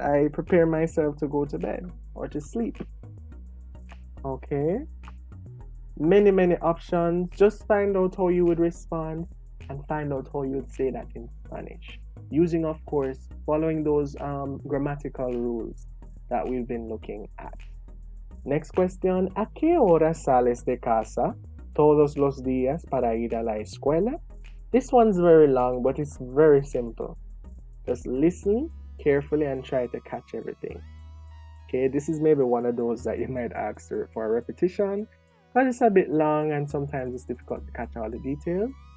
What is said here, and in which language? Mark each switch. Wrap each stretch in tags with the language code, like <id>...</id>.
<en>I prepare myself to go to bed or to sleep. Okay. Many options. Just find out how you would respond and find out how you'd say that in Spanish. Using, of course, following those grammatical rules that we've been looking at. Next question.</en> <es>¿A qué hora sales de casa todos los días para ir a la escuela?</es> <en>This one's very long, but it's very simple. Just listen carefully and try to catch everything. Okay, this is maybe one of those that you might ask for a repetition, because it's a bit long and sometimes it's difficult to catch all the details.</en>